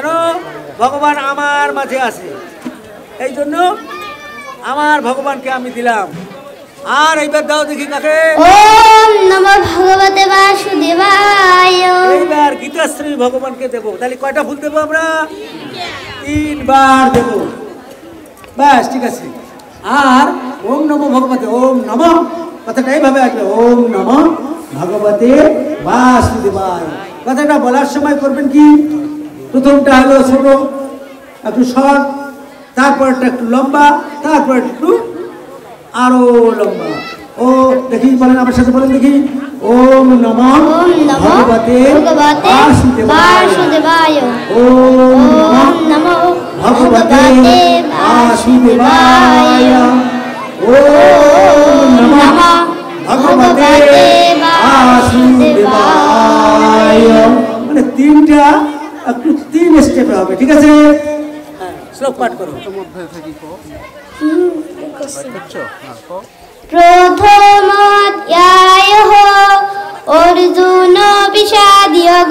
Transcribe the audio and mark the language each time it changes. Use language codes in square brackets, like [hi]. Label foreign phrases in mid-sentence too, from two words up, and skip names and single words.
[bn] ভগবান আমার মাঝে আছে, এই জন্য আমার ভগবানকে আমি দিলাম। আর এইবার দাও দেখি কাকে। [sa] ওম নমো ভগবতে বাসুদেবায়। [bn] এইবার গীতাশ্রী ভগবানকে দেব। তাহলে কয়টা ফুল দেবো আমরা? 3 বার দেব, ব্যাস, ঠিক আছে। আর [sa] ওম নমো ভগবতে, ওম নমঃ [bn] কথাটা এইভাবে আসবে, [sa] ওম নমঃ ভগবতে বাসুদেবায়। [bn] কথাটা বলার সময় করবেন কি, প্রথমটা হলো ছোট, একটু শর্ট, তারপরটা একটু লম্বা, তারপর একটু আরো লম্বা। ও দেখি বলেন, আমার সাথে বলেন দেখি। [sa] ওম নমঃ ভগবতে বাসুদেবায়। ওম নমঃ ভগবতে বাসুদেবায়। ওম নমঃ ভগবতে বাসুদেবায়। [bn] মানে তিনটা একটু 3 স্টেপে হবে, ঠিক আছে? শ্লোক পাঠ করো। [sa] প্রথমোধ্যায়ঃ অর্জুন বিষাদযোগ।